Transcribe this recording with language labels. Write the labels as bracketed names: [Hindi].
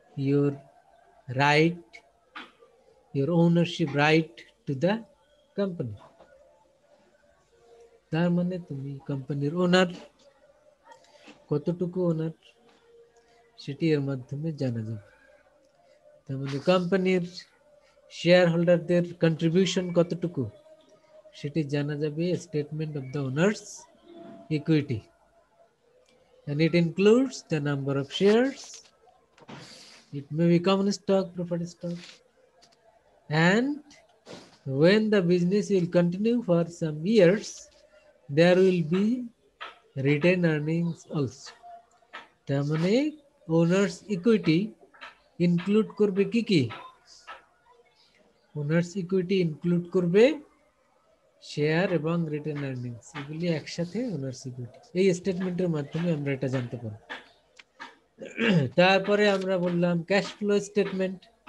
[English] your right, your ownership right to the company। [Bangla] তার মানে তুমি কোম্পানির ওনার, কতটুকু ওনার সেটি এর মাধ্যমে জানা যাবে। তার মানে কোম্পানির শেয়ার হোল্ডারদের কন্ট্রিবিউশন কতটুকু সেটি জানা যাবে statement of the owners equity, [English] and it includes the number of shares, it may be common stock, preferred stock, and when the business will continue for some years there will be retained earnings also। [Bangla] তার মানে owners equity include করবে কি কি? Owners equity include করবে share এবং written earnings, এগুলি একসাথে owners equity. এই স্টেটমেন্টের মাধ্যমে আমরা এটা জানতে পারবো। তারপরে আমরা বললাম ক্যাশ ফ্লো স্টেটমেন্ট।